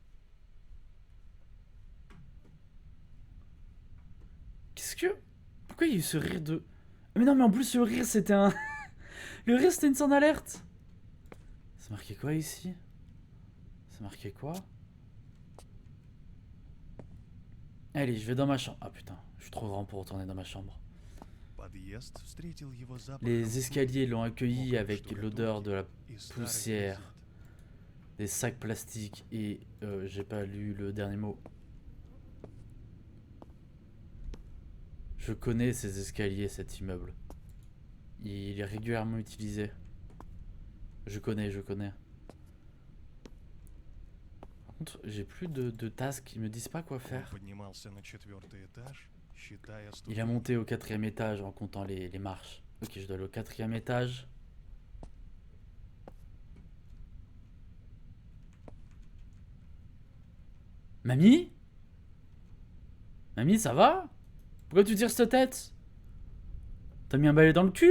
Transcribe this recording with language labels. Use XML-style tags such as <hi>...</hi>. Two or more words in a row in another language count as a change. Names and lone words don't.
<fr>Pourquoi il y a eu ce rire de... Mais non, mais en plus, le rire, c'était un... Le rire, c'était une sonde alerte. C'est marqué quoi, ici? C'est marqué quoi? Allez, je vais dans ma chambre. Ah, putain, je suis trop grand pour retourner dans ma chambre.</fr> <ru>Подъезд встретил его запахом</ru> <fr>Les escaliers l'ont accueilli</fr> <ru>мокрой</ru> <fr>avec</fr> <ru>штукатурки</ru> <fr>l'odeur de la</fr> <ru>и старых</ru> <fr>poussière,</fr> <ru>газет.</ru> <fr>des sacs plastiques et... j'ai pas lu le dernier mot. Je connais ces escaliers, cet immeuble. Il est régulièrement utilisé. Je connais. Par contre, j'ai plus de tasks, ils me disent pas quoi</fr> <ru>Он</ru> <fr>faire.</fr> <ru>поднимался на 4-й этаж, считая</ru> <fr>Il a</fr> <ru>ступени.</ru> <fr>monté au 4e étage en comptant les marches. Ok, je dois aller au 4e étage. Mamie? Mamie, ça va? Pourquoi tu tires cette tête? T'as mis un balai dans le cul?</fr>